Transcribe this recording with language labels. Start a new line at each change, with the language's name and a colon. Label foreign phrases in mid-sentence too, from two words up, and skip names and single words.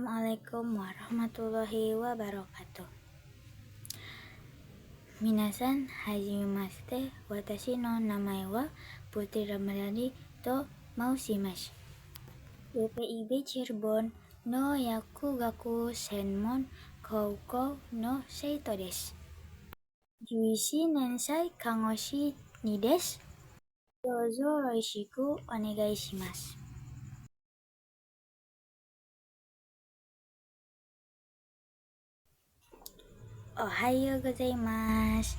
Arabic: السلام عليكم ورحمة الله وبركاته.
Japanese: みなさん、はじめまして. Watashi no namae wa Putri Ramadhani to maushimasu. BPIB Cirebonの薬学専門高校の生徒です. 11年生看護師にです。どうぞよろしくお願いします。おはようございます。